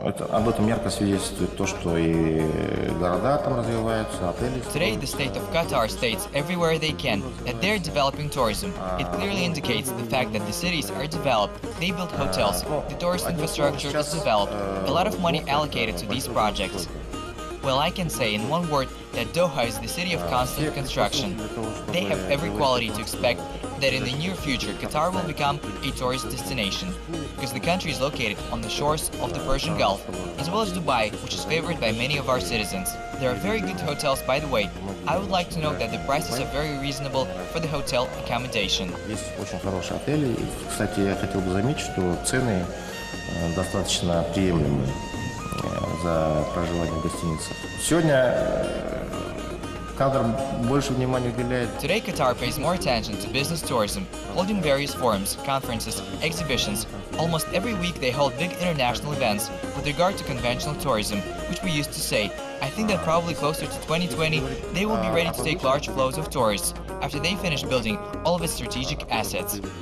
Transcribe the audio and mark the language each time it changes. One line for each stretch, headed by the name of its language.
Russian: Об этом ярко свидетельствует то, что и города там развиваются, отели.
English: Today, the state of Qatar states everywhere they can that they're developing tourism. It clearly indicates the fact that the cities are developed. They build hotels. The tourist infrastructure is developed. A lot of money allocated to these projects. Well, I can say in one word that Doha is the city of constant construction. They have every quality to expect that in the near future Qatar will become a tourist destination, because the country is located on the shores of the Persian Gulf, as well as Dubai, which is favored by many of our citizens. There are very good hotels, by the way. I would like to note that the prices are very reasonable for the hotel accommodation.
Russian: Есть очень хорошие отели. Кстати, я хотел бы заметить, что цены достаточно приемлемые за проживание в гостиницах. Сегодня Катар больше внимания уделяет.
English: Today, Qatar pays more attention to business tourism, holding various forums, conferences, exhibitions. Almost every week they hold big international events with regard to conventional tourism, which we used to say. I think that probably closer to 2020, they will be ready to take large flows of tourists after they finish building all of its strategic assets.